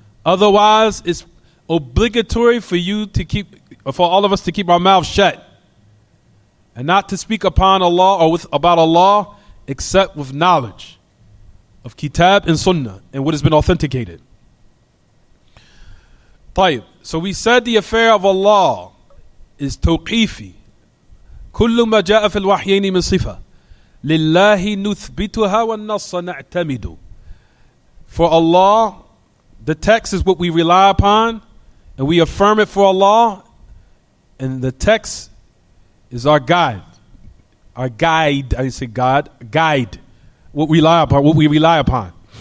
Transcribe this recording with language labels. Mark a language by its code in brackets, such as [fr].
[en] Otherwise, it's obligatory for all of us to keep our mouths shut and not to speak upon Allah or about Allah except with knowledge of Kitab and Sunnah and what has been authenticated. [ar] طيب. [en] So we said the affair of Allah is tawqifi. [ar] كل ما جاء في الوحيين من صفة لله نثبتها والنص نعتمد. [en] For Allah, the text is what we rely upon, and we affirm it for Allah, and the text is our guide. Our guide, I didn't say God, guide. What we rely upon.